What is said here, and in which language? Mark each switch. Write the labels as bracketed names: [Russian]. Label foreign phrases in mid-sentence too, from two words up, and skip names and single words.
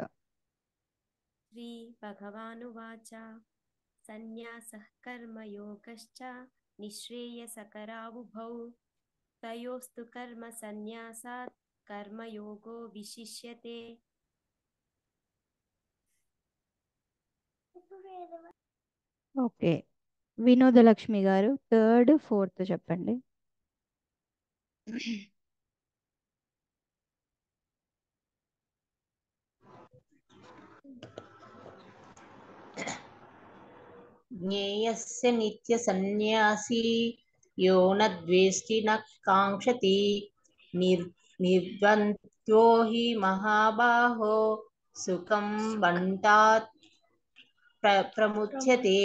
[Sanskrit] శ్రీ భగవానువాచ సన్యాసః కర్మయోగశ్చ నిశ్రేయసకరావుభౌ తయోస్తు కర్మ సన్యాసాత్ కర్మయోగో విశిష్యతే. [Telugu] ఓకే. వినోదలక్ష్మి గారు [English] third fourth [Telugu] చెప్పండి. [Sanskrit] ज्ञेयस्य नित्यसन्न्यासी यो न द्वेष्टि न काङ्क्षति निर्द्वन्द्वो हि महाबाहो सुखं बन्धात् प्रमुच्यते।